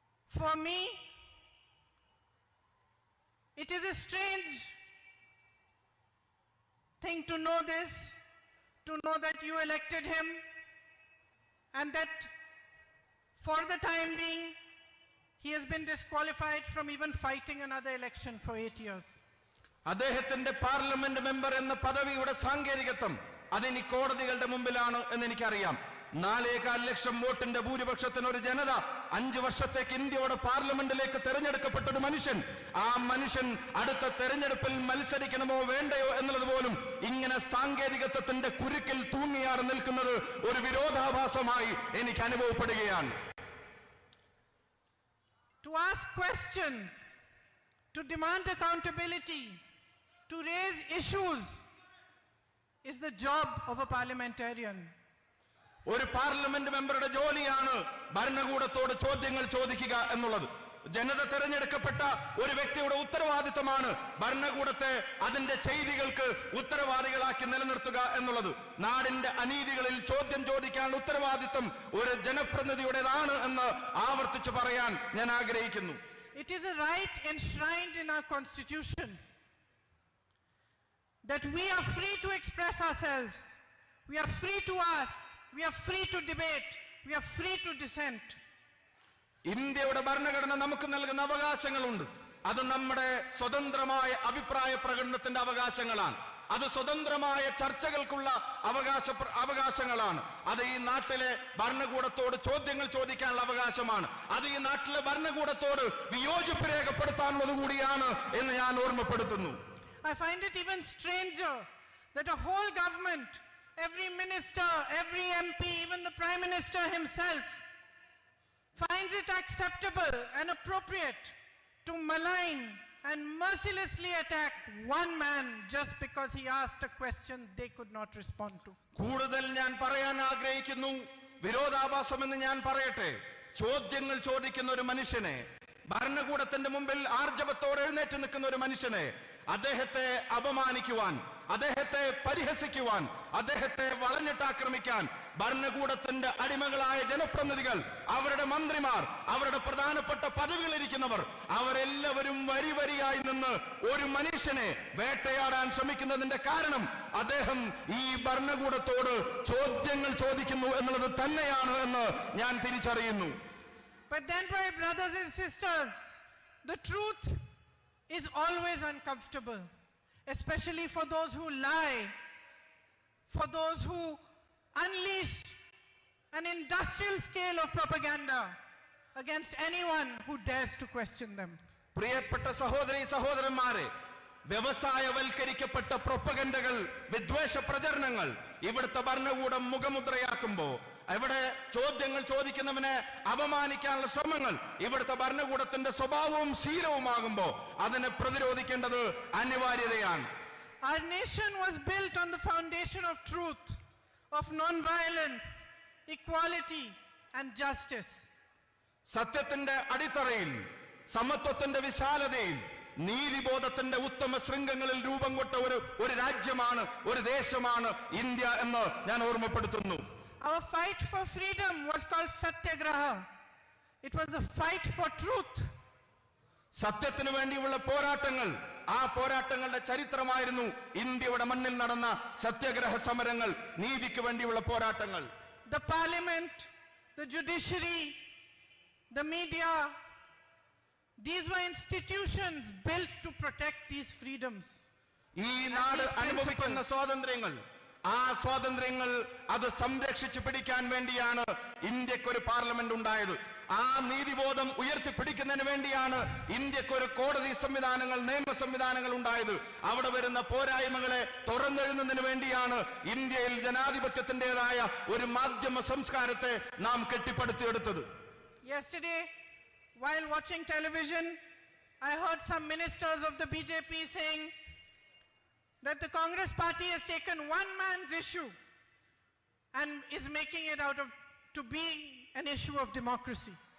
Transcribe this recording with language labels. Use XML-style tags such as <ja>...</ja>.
<en>For me, it is a strange thing to know this, to know that you elected him, and that for the time being, he has been disqualified from even fighting another election for 8 years.</en> <ml>അദ്ദേഹത്തിന്റെ parliament member എന്ന പദവിയുടെ സാങ്കേതികത്വം അതിനി കോടതികളുടെ മുമ്പിലാണ് എന്ന് എനിക്കറിയാം. 4.25 ലക്ഷം വോട്ടിന്റെ ഭൂരിപക്ഷത്തിന് ഒരു ജനത 5 വർഷത്തേക്ക് ഇന്ത്യയുടെ പാർലമെന്റിലേക്ക് തെരഞ്ഞെടുക്കപ്പെട്ട ഒരു മനുഷ്യൻ, ആ മനുഷ്യൻ അടുത്ത തെരഞ്ഞെടുപ്പിൽ മത്സരിക്കണമോ വേണ്ടയോ എന്നുള്ളത് പോലും ഇങ്ങനെ സാങ്കേതികത്വത്തിന്റെ കുരുക്കിൽ തൂങ്ങിയാറ് നിൽക്കുന്നത് ഒരു വിരോധാഭാസമായി എനിക്ക് അനുഭവപ്പെടുകയാണ്.</ml> <en>To ask questions, to demand accountability, to raise issues is the job of a parliamentarian.</en> <ml>ഒരു പാർലമെന്റ് മെമ്പറുടെ ജോലിയാണ് ഭരണകൂടത്തോട് ചോദ്യങ്ങൾ ചോദിക്കുക എന്നുള്ളത്. ജനത തെരഞ്ഞെടുക്കപ്പെട്ട ഒരു വ്യക്തിയുടെ ഉത്തരവാദിത്തമാണ് ഭരണകൂടത്തെ അതിന്റെ ചെയ്തികൾക്ക് ഉത്തരവാദികളാക്കി നിലനിർത്തുക എന്നുള്ളത്. നാടിന്റെ അനീതികളിൽ ചോദ്യം ചോദിക്കാനുള്ള ഉത്തരവാദിത്തം ഒരു ജനപ്രതിനിധിയുടേതാണ് എന്ന് ആവർത്തിച്ച് പറയാൻ ഞാൻ ആഗ്രഹിക്കുന്നു.</ml> <en>It is a right enshrined in our constitution that we are free to express ourselves, we are free to ask, we are free to debate, we are free to dissent.</en> <ml>ഇന്ത്യയുടെ ഭരണഘടന നമുക്ക് നൽകുന്ന അവകാശങ്ങളുണ്ട്. അത് നമ്മുടെ സ്വതന്ത്രമായ അഭിപ്രായ പ്രകടനത്തിന്റെ അവകാശങ്ങളാണ്. അത് സ്വതന്ത്രമായ ചർച്ചകൾക്കുള്ള അവകാശങ്ങളാണ്. അത് ഈ നാട്ടിലെ ഭരണകൂടത്തോട് ചോദ്യങ്ങൾ ചോദിക്കാനുള്ള അവകാശമാണ്. അത് ഈ നാട്ടിലെ ഭരണകൂടത്തോട് വിയോജിപ്പ് രേഖപ്പെടുത്താനുള്ളത് കൂടിയാണ് എന്ന് ഞാൻ ഓർമ്മപ്പെടുത്തുന്നു.</ml> <en>I find it even stranger that a whole government, every minister, every MP, even the Prime Minister himself, finds it acceptable and appropriate to malign and mercilessly attack one man just because he asked a question they could not respond to.</en> <ml>കൂടുതൽ ഞാൻ പറയാൻ ആഗ്രഹിക്കുന്നു, വിരോധാഭാസമെന്ന് ഞാൻ പറയട്ടെ. ചോദ്യങ്ങൾ ചോദിക്കുന്ന ഒരു മനുഷ്യനെ, ഭരണകൂടത്തിന്റെ മുമ്പിൽ ആർജവത്തോടെ എഴുന്നേറ്റ് നിൽക്കുന്ന ഒരു മനുഷ്യനെ അദ്ദേഹത്തെ അപമാനിക്കുവാൻ, അദ്ദേഹത്തെ പരിഹസിക്കുവാൻ, അദ്ദേഹത്തെ വളഞ്ഞിട്ടാക്രമിക്കാൻ ഭരണകൂടത്തിന്റെ അടിമകളായ ജനപ്രതിനിധികൾ, അവരുടെ മന്ത്രിമാർ, അവരുടെ പ്രധാനപ്പെട്ട പദവികളിരിക്കുന്നവർ, അവരെല്ലാവരും വരിവരിയായി നിന്ന് ഒരു മനുഷ്യനെ വേട്ടയാടാൻ ശ്രമിക്കുന്നതിന്റെ കാരണം അദ്ദേഹം ഈ ഭരണകൂടത്തോട് ചോദ്യങ്ങൾ ചോദിക്കുന്നു എന്നുള്ളത് തന്നെയാണ് എന്ന് ഞാൻ തിരിച്ചറിയുന്നു.</ml> <en>But then, my brothers and sisters, the truth is always uncomfortable, especially for those who lie, for those who unleash an industrial scale of propaganda against anyone who dares to question them.</en> <ml>പ്രിയപ്പെട്ട സഹോദരീ സഹോദരന്മാരെ, വ്യവസായവൽക്കരിക്കപ്പെട്ട പ്രൊപ്പഗൻഡകൾ, വിദ്വേഷ പ്രചരണങ്ങൾ ഇവിടുത്തെ ഭരണകൂടം മുഖമുദ്രയാക്കുമ്പോൾ, ഇവിടെ ചോദ്യങ്ങൾ ചോദിക്കുന്നവനെ അപമാനിക്കാനുള്ള ശ്രമങ്ങൾ ഇവിടുത്തെ ഭരണകൂടത്തിന്റെ സ്വഭാവവും ശീലവുമാകുമ്പോൾ അതിനെ പ്രതിരോധിക്കേണ്ടത് അനിവാര്യതയാണ്.</ml> <en>Our nation was built on the foundation of truth, of non-violence, equality and justice.</en> <ml>സത്യത്തിന്റെ അടിത്തറയിൽ, സമത്വത്തിന്റെ വിശാലതയിൽ, നീതിബോധത്തിന്റെ ഉത്തമ ശൃംഖങ്ങളിൽ രൂപം കൊണ്ട ഒരു രാജ്യമാണ്, ഒരു ദേശമാണ് ഇന്ത്യ എന്ന് ഞാൻ ഓർമ്മപ്പെടുത്തുന്നു.</ml> <en>Our fight for freedom was called Satyagraha. It was a fight for truth.</en> <ml>സത്യത്തിനു വേണ്ടിയുള്ള പോരാട്ടങ്ങൾ, ആ പോരാട്ടങ്ങളുടെ ചരിത്രമായിരുന്നു ഇന്ത്യയുടെ മണ്ണിൽ നടന്ന സത്യാഗ്രഹ സമരങ്ങൾ, നീതിക്ക് വേണ്ടിയുള്ള പോരാട്ടങ്ങൾ.</ml> <en>The parliament, the judiciary, the media, these were institutions built to protect these freedoms.</en> <ml>ഈ നാട് അനുഭവിക്കുന്ന സ്വാതന്ത്ര്യങ്ങൾ, ആ സ്വാതന്ത്ര്യങ്ങൾ അത് സംരക്ഷിച്ചു പിടിക്കാൻ വേണ്ടിയാണ് ഇന്ത്യക്കൊരു പാർലമെന്റ് ഉണ്ടായത്. ആ നീതിബോധം ഉയർത്തിപ്പിടിക്കുന്നതിന് വേണ്ടിയാണ് ഇന്ത്യക്കൊരു കോടതി സംവിധാനങ്ങൾ, നിയമ സംവിധാനങ്ങൾ ഉണ്ടായത്. അവിടെ വരുന്ന പോരായ്മകളെ തുറന്നെഴുതുന്നതിന് വേണ്ടിയാണ് ഇന്ത്യയിൽ ജനാധിപത്യത്തിൻ്റെതായ ഒരു മാധ്യമ സംസ്കാരത്തെ നാം കെട്ടിപ്പടുത്തിയെടുത്തത്.</ml> <en>Yesterday, while watching television, I heard some ministers of the BJP saying that the Congress party has taken one man's issue and is making it out of to be an issue of democracy.</en>